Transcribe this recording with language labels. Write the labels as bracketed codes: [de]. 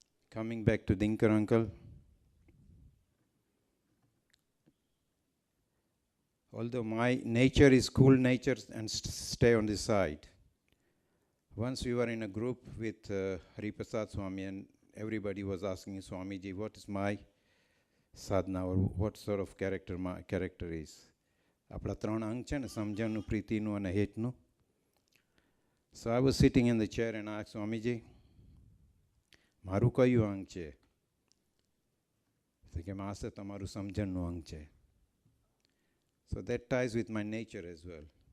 [en] Coming back to Dinkar uncle, although my nature is cool nature and stay on this side. Once we were in a group with Hariprasad Swami, and everybody was asking Swamiji, what is my sadhana, or what sort of character my character is? [gu] આપણા ત્રણ અંગ છે ને, સમજણનું, પ્રીતિનું અને હેતનું. [en] So I was sitting in the chair and I asked Swamiji, [gu] મારું કયું અંગ છે? તો કે માસે તમારું સમજણનું અંગ છે. [en] So that ties with my nature as well.